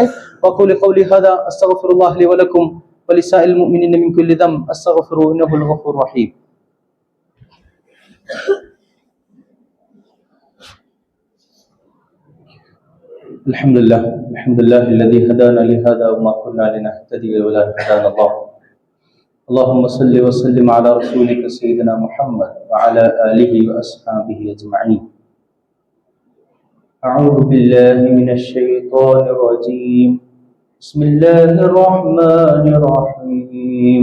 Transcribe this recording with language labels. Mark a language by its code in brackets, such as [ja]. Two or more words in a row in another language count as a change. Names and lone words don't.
[ar] وأقول قولي هذا أستغفر الله لي ولكم ولسائر المؤمنين من كل ذنب أستغفروه إنه الغفور الرحيم. الحمد لله الحمد لله الذي هدانا لهذا وما كنا لنهتدي لولا أن هدانا الله. اللهم صل وسلم على رسولك سيدنا محمد وعلى آله وأصحابه أجمعين. أعوذ بالله من الشيطان الرجيم. بسم الله الرحمن الرحيم.